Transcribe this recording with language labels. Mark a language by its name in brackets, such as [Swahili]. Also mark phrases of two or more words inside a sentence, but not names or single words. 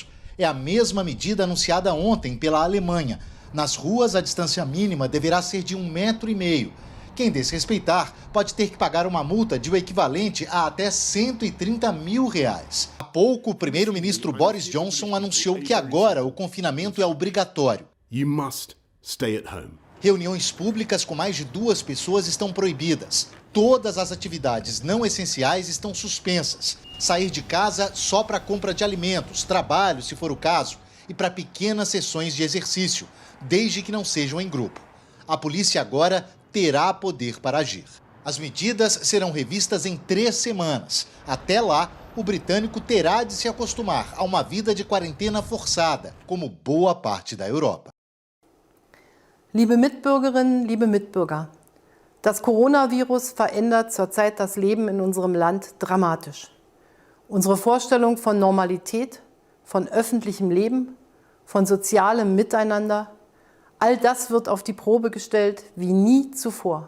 [Portuguese] É a mesma medida anunciada ontem pela Alemanha. Nas ruas, a distância mínima deverá ser de 1,5 metro. Quem desrespeitar pode ter que pagar uma multa de o equivalente a até R$130 mil. Há pouco, o primeiro-ministro Boris Johnson anunciou que agora o confinamento é obrigatório. [English] You must stay at home. [Portuguese] Reuniões públicas com mais de 2 pessoas estão proibidas. Todas as atividades não essenciais estão suspensas. Sair de casa só para compra de alimentos, trabalho, se for o caso, e para pequenas sessões de exercício, desde que não sejam em grupo. A polícia agora terá poder para agir. As medidas serão revistas em 3 semanas. Até lá, o britânico terá de se acostumar a uma vida de quarentena forçada, como boa parte da Europa. [German] Liebe Mitbürgerinnen, liebe Mitbürger, das Coronavirus verändert zurzeit das Leben in unserem Land dramatisch. Unsere Vorstellung von Normalität, von öffentlichem Leben, von sozialem Miteinander, all das wird auf die Probe gestellt wie nie zuvor.